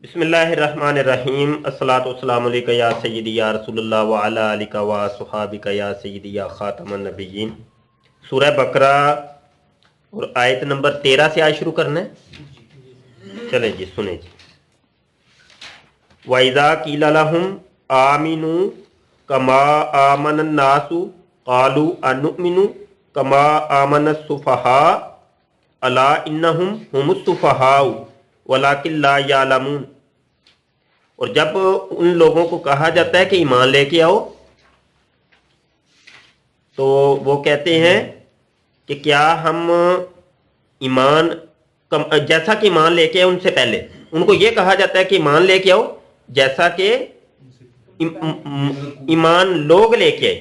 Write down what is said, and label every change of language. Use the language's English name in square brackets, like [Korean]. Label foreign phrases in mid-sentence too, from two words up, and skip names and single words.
[Arabic] بسم الله الرحمن الرحيم الصلاة والسلام عليك يا سيدي يا رسول الله وعلى آلك وأصحابك يا سيدي يا خاتم النبيين. [Urdu] سورہ بقرہ اور آیت نمبر 13 سے آج شروع کرنا ہے. چلیں جی، سنیں جی. [Arabic] وإذا قيل لهم آمنوا كما آمن الناس قالوا أنؤمن كما آمن السفهاء ألا إنهم هم السفهاء ولكن لا يعلمون. [Urdu] اور جب ان لوگوں کو کہا جاتا ہے کہ ایمان لے کے آؤ، تو وہ کہتے ہیں کہ کیا ہم ایمان جیسا کہ ایمان لے کے آئے ان سے پہلے ان کو یہ کہا جاتا ہے کہ ایمان لے کے آؤ جیسا کہ ایمان لوگ لے کے آئے.